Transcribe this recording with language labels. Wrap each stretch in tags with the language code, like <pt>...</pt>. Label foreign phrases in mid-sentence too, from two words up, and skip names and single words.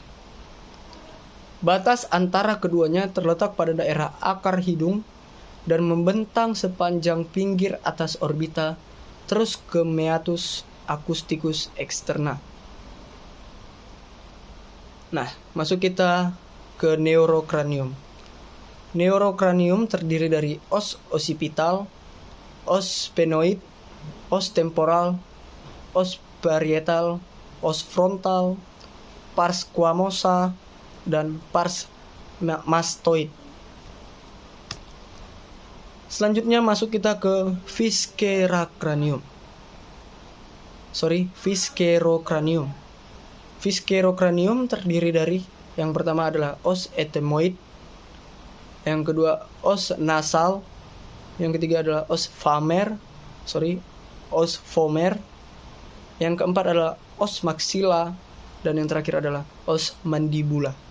<id>Batas antara keduanya terletak pada daerah akar hidung dan membentang sepanjang pinggir atas orbita terus ke</id> <la>meatus acousticus externa.</la> <id>Nah, masuk kita ke neurocranium.</id> <la>Neurocranium</la> <id>terdiri dari</id> <la>os occipital, os sphenoid, os temporal, os parietal, os frontal, pars squamosa, dan pars mastoid.</la> <id>Selanjutnya masuk kita ke viscerocranium. Viscerocranium terdiri dari yang pertama adalah</id> <la>os ethmoid,</la> <id>yang kedua</id> <la>os nasal,</la> <id>yang ketiga adalah</id> <la>os vomer,</la> <id>yang keempat adalah</id> <la>os maxilla,</la> <id>dan yang terakhir adalah</id> <la>os mandibula.</la>